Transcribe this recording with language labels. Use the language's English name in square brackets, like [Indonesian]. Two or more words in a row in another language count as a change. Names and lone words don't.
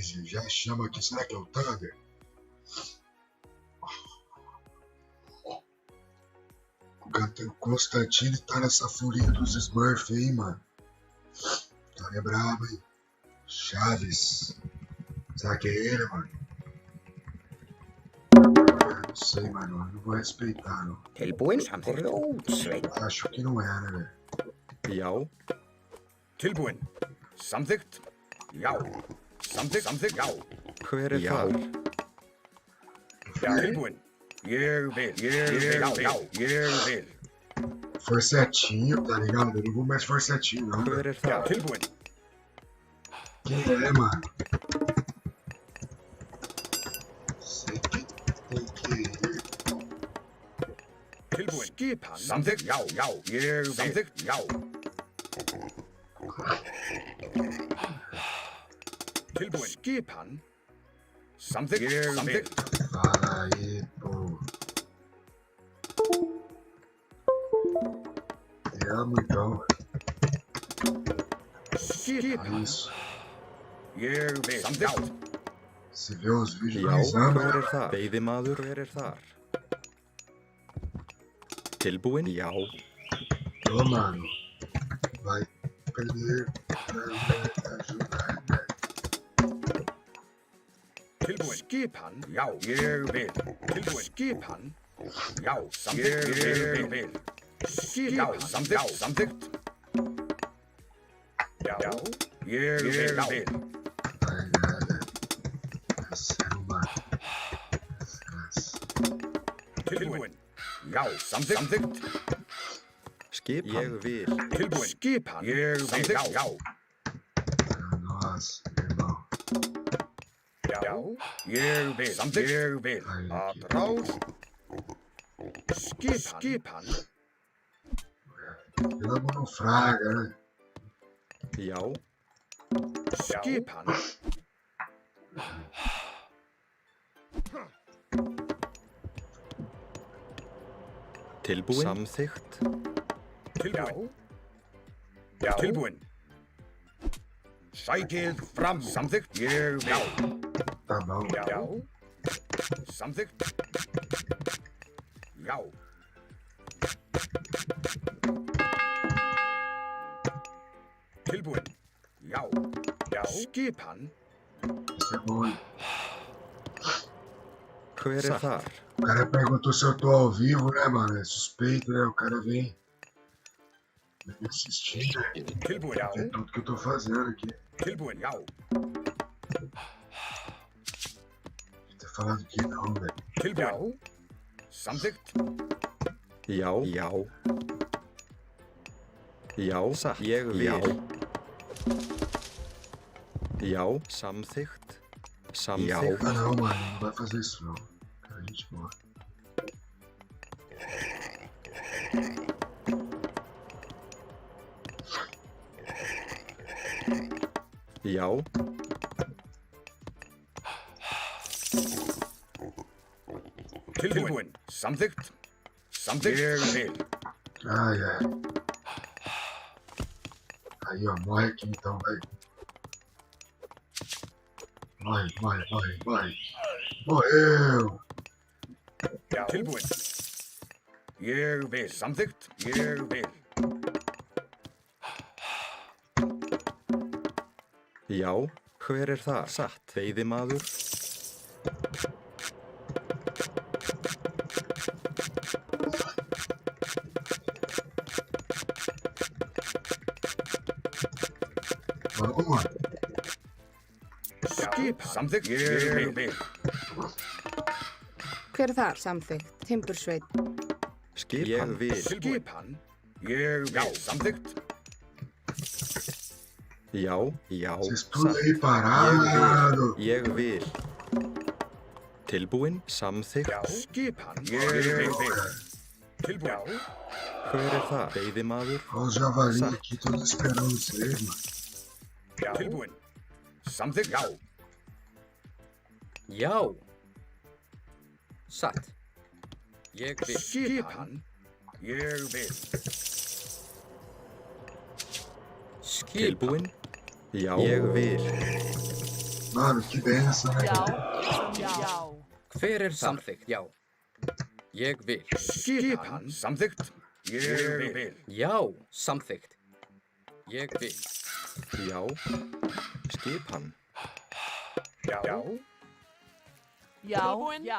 [Portuguese] Já chama aqui, será que é o Thunder? O Constantine tá nessa furia dos Smurfs aí, mano. Tá é brabo, hein? Chaves. Será que é ele, mano? Não sei, mano. Eu não vou respeitar, não. [Icelandic] Tilbúin samþykkt útsveit. [Portuguese] Acho que não é, né, velho? [Icelandic] Já. Tilbúin. Samþykkt. Já. Samþykkt. Já. Hver er þar? Tilbúin. Ég vil. Já. Ég vil. [Portuguese] Forcetinho, tá ligado? Eu não vou mais forcetinho, não. [Icelandic] Hver er þar? Tilbúin. [Portuguese] Quem é, mano? Sei que tem que ir. [Icelandic] Tilbúin. Skipan. Samþykkt. Já. Ég vil. Samþykkt. Já. Tilbúin. Skipan. Samþykkt. Ég vil. [Portuguese] Fala aí, pô. Te amo, então. [Icelandic] Skipan. [Portuguese] Isso. [Icelandic] Ég vil. Samþykkt. [Portuguese] Se vê os vídeos Já, mais ama. [Icelandic] hver er þar? Veiðimaður, hver er þar? Tilbúin? Já. [Portuguese] Ô, mano. Vai perder. Vai ajudar, né? [Icelandic] Tilbúin. Skipan. Já. Ég vil. Tilbúin. Skipan. Já. Samþykkt. Ég vil. Skipan. Samþykkt. Já. Ég vil. [Portuguese] Vai, galera. É sério, mano. [Icelandic] Tilbúin. Já. Samþykkt. Skipan? Ég vil. Tilbúin. Skipan. Ég vil. Já. [Portuguese] Nossa, irmão. [Icelandic] Já. Ég vil. Samþykkt. Ég vil. [Portuguese] Atrás. Skipan. Pela mão fraga, né? [Icelandic] Já. Skipan. Tilbúin? Samþykkt? Tilbúin. Já. Tilbúin. Sækið fram. Samþykkt. Ég vil. [Portuguese] Tá bom. [Icelandic] Já. Samþykkt. Já. Tilbúin. Já. Skipan. [Portuguese] Isso é bom, hein? [Icelandic] Hver er þar? [Portuguese] O cara perguntou se eu tô ao vivo, né, mano? É suspeito, né? O cara vem me assistir, né? [Icelandic] Tilbúin. Já. [Portuguese] Ver tudo que eu tô fazendo aqui. [Icelandic] Tilbúin. Já. [Portuguese] Tá falando que não, velho. [Icelandic] Tilbúin. Samþykkt. Já. Já. Já. Satt. Ég vil. Já. Samþykkt? Samþykkt? [Portuguese] Ah, não, mano. Não vai fazer isso, não. Cara, gente boa. [Icelandic] Já. Tilbúin. Samþykkt. Samþykkt. Ég vil. [Portuguese] Ai, ai. Aí, ó. Morre aqui, então, velho. Morre. Morreu! [Icelandic] Já. Tilbúin. Ég vil. Samþykkt. Ég vil. Já. Hver er þar? Satt. Veiðimaður? [Portuguese] Vamos, mano. [Icelandic] Skip. Samþykkt. Ég vil. Hver er þar? Samþykkt. Timbursveit. Skipan? Ég vil. Skipan. Ég vil. Samþykkt. Já. Já. [Portuguese] Vocês tudo aí parado. [Icelandic] Ég vil. Tilbúin, samþykkt. Já, skipan. Ég vil. Tilbúin. Hver það? Veiðimaður. [Portuguese] Ó, javali, aqui tô esperando vocês, mano. [Icelandic] Já. Tilbúin. Samþykkt. Já. Já. Satt. Ég vil. Skipan. Ég vil. Skipan. Tilbúin. Já. Ég vil. [Portuguese] Mano, que benção, né? [Icelandic] Já. [Portuguese] cara? [Icelandic] Já. Hver þar? Samþykkt. Já. Ég vil. Skipan. Samþykkt. Ég vil. Já. Samþykkt. Ég vil. Já. Skipan. Já. Já. Já. Já.